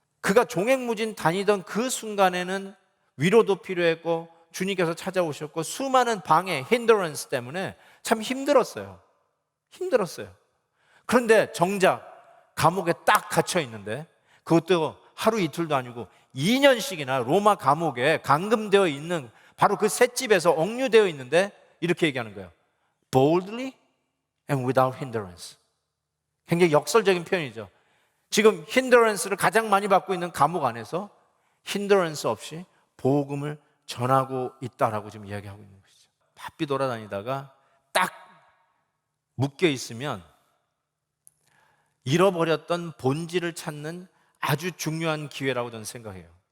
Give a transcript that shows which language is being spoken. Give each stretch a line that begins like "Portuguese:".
Korean: 그가 종횡무진 다니던 그 순간에는 위로도 필요했고 주님께서 찾아오셨고 수많은 방해, hindrance 때문에 참 힘들었어요. 그런데 정작 감옥에 딱 갇혀 있는데, 그것도 하루 이틀도 아니고 2년씩이나 로마 감옥에 감금되어 있는 바로 그 셋집에서 억류되어 있는데 이렇게 얘기하는 거예요.
English: Boldly and without hindrance.
Korean: 굉장히 역설적인 표현이죠. 지금 hindrance를 가장 많이 받고 있는 감옥 안에서 hindrance 없이 복음을 전하고 있다라고 지금 이야기하고 있는 것이죠. 바삐 돌아다니다가 딱 묶여 있으면 잃어버렸던 본질을 찾는 아주 중요한 기회라고 저는 생각해요.